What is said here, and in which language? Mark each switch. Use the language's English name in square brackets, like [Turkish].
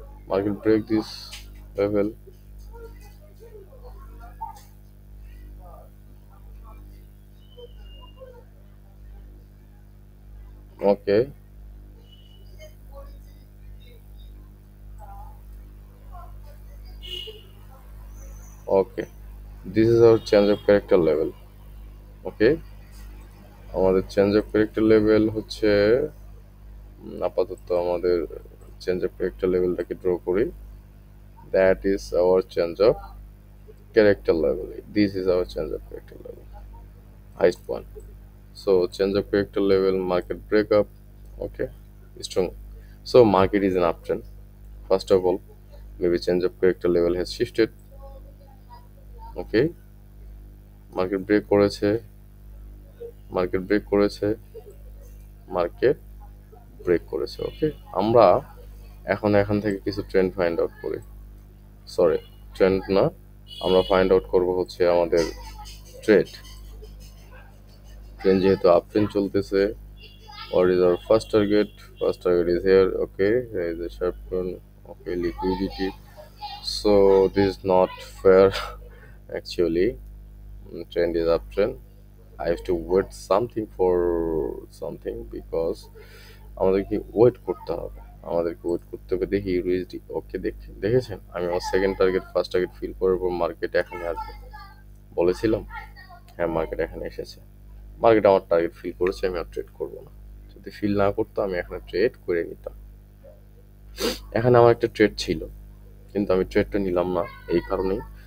[English] Market break this level, okay, okay, this is our change of character level. [Bangla] ওকে, আমাদের change of character level হচ্ছে, আপাতত আমাদের change of character লেভেলটাকে draw করি। [English] That is our change of character level. This is our change of character level, highest point. So change of character level, market breakup. Okay, strong. So market is an uptrend. First of all, maybe change of character level has shifted. Okay, market break করেছে, market break করেছে, [Bangla] market break করেছে। ওকে, আমরা এখন এখান থেকে কিছু trend find out করি। Sorry, trend না, আমরা ফাইন্ড আউট করব হচ্ছে আমাদের ট্রেড। ট্রেন্ড যেহেতু আপ ট্রেন্ড চলতেছে, [English] what is our first target? First target is here. Okay, there is a sharp turn. Okay, liquidity. So this is not fair actually. Trend is uptrend. I have to wait something for something because [Bangla] আমাদেরকে wait করতে হবে। আমাদেরকে wait করতে হবে। দেখি USD. ওকে, দেখেছেন আমি আমার second target first target fill করার পর মার্কেট এখানে আসবে বলেছিলাম। হ্যাঁ, মার্কেট এখানে এসেছে। মার্কেট আমার টার্গেট ফিল করেছে, আমি আর ট্রেড করবো না। যদি ফিল না করতো আমি এখানে ট্রেড করে নিতাম। এখানে আমার একটা ট্রেড ছিল, কিন্তু আমি ট্রেডটা নিলাম না এই কারণেই।